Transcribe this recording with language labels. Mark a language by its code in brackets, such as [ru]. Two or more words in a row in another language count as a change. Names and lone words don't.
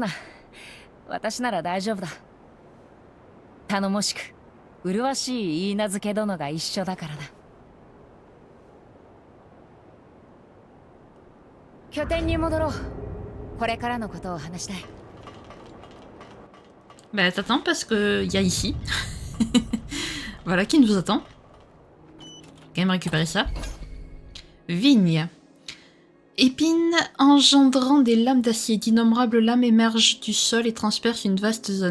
[ja] 私なら大丈夫だ。頼もしく麗しい許嫁殿が一緒だからな。拠点に戻ろう。これからのことを話したい。 [fr] Bah t'attends parce que y a ici. Voilà qui nous attend. Quand même récupérer ça. Vigne. Épine engendrant des lames d'acier. D'innombrables lames émergent du sol et transpercent une vaste zone.